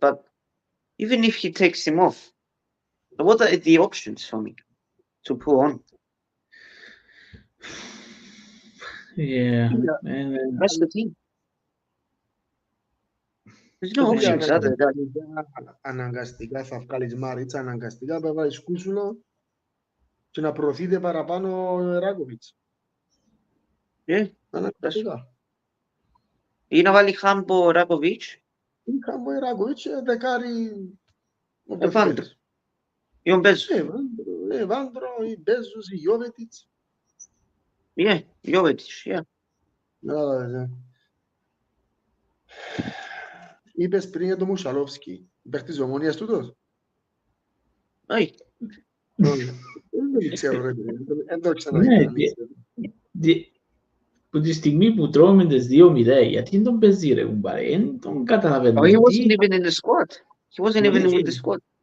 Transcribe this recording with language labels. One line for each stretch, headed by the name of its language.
English: But even if he takes him off, what are the options for me to pull on? Yeah. And that's the team. There's no options other than
Greek: αναγκαστικά θα βγάλεις Μάριτσα, αναγκαστικά θα βάλεις Κούσουλο και να προωθείτε παραπάνω ο Ράκοβιτς. Αναγκαστικά. Ή να βάλει Χάμπο Ράκοβιτς. Ή Χάμπο Ράκοβιτς, δεκάρι Εβάντρο. Ή ο Μπέζος. Εβάντρο, ή Μπέζος, ή Γιώβετιτς. Γιώβετιτς, Είπες πριν για τον Μουσαλόφσκι. Παίχτης Ομονίας τούτος. Όχι. Δεν ξέρω ρε. Δεν το ξαναδεί. Που τη στιγμή που τρώμε τις 2-0, γιατί τον παίζει ρε κουμπάρε, δεν τον καταλαβαίνω.
English: He wasn't even in the squad. He wasn't even in the squad.